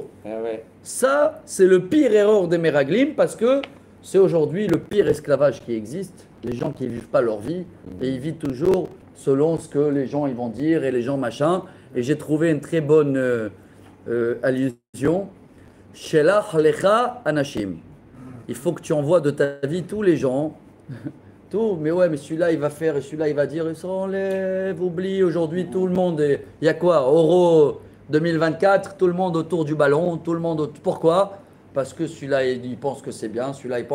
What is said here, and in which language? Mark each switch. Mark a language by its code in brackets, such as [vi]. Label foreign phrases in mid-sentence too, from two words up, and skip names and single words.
[fr] Ah ouais. Ça, c'est le pire erreur des Meraglim, parce que c'est aujourd'hui le pire esclavage qui existe. Les gens qui ne vivent pas leur vie, et ils vivent toujours selon ce que les gens ils vont dire, et les gens machin. Et j'ai trouvé une très bonne allusion. [he] שלח לך אנשים. [fr] Il faut que tu envoies de ta vie tous les gens. Tout, mais ouais, mais celui-là il va faire, et celui-là il va dire, il s'enlève, oublie, aujourd'hui tout le monde est... Il y a quoi? Euro 2024, tout le monde autour du ballon, tout le monde... Pourquoi? Parce que celui-là il pense que c'est bien, celui-là il pense...